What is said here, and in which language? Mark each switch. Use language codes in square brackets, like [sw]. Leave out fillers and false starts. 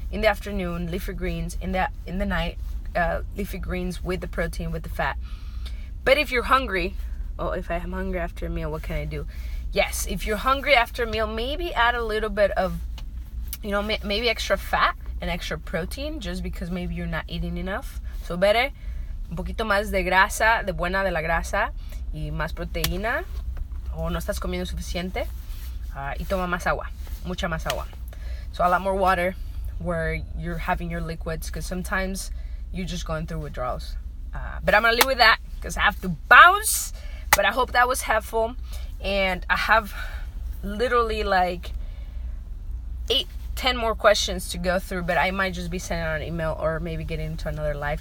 [en] In the afternoon, leafy greens. In the night, leafy greens with the protein, with the fat. But if you're hungry, if I am hungry after a meal, what can I do? Yes, if you're hungry after a meal, maybe add a little bit of, maybe extra fat and extra protein, just because maybe you're not eating enough. [es] So better, un poquito más de grasa, de la grasa, y más proteína, o no estás comiendo suficiente, y toma más agua, mucha más agua. [en] So a lot more water where you're having your liquids, because sometimes you're just going through withdrawals. But I'm gonna leave with that because I have to bounce. But I hope that was helpful, and I have literally like 8-10 more questions to go through, but I might just be sending out an email or maybe getting into another live.